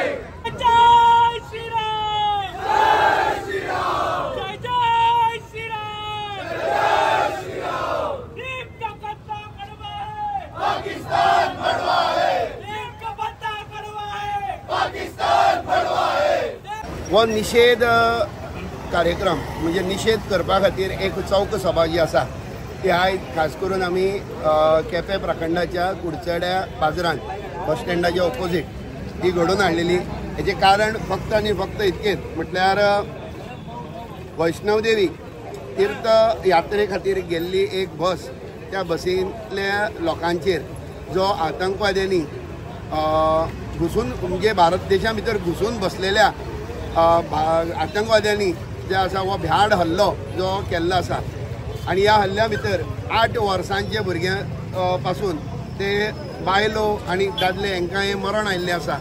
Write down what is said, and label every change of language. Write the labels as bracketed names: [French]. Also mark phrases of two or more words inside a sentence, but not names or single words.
[Hindi] जय श्री राम, जय श्री राम, जय जय श्री राम, जय श्री राम। नीम का पत्ता कड़वा है, पाकिस्तान बड़वा है। नीम का पत्ता कड़वा है, पाकिस्तान बड़वा है। [Konkani] वो निषेध कार्यक्रम म्हणजे निषेध करपा खातीर एक चौक सभा जी आसा ती आयज खास करून आमी केपें प्रखंडाच्या कुडचड्या बाजारांत बस स्टँडाच्या ऑपोजीट ती घडोवन हाडलेली। हेजें कारण फक्त आनी फक्त इतकेंच म्हटल्यार वैष्णव देवी तीर्थ यात्रे खातीर गेल्ली एक बस, त्या बसींतल्या लोकांचेर जो आतंकवाद्यांनी घुसून म्हणजे भारत देशा भितर घुसून बसलेल्या आतंकवाद्यांनी जे आसा वो भ्याड हल्लो जो केल्लो आसा आनी ह्या हल्ल्या भितर 8 वर्सांचे भुरग्यां पासून ते बायलो आनी दादले हांकांय मरण आयिल्लें आसा।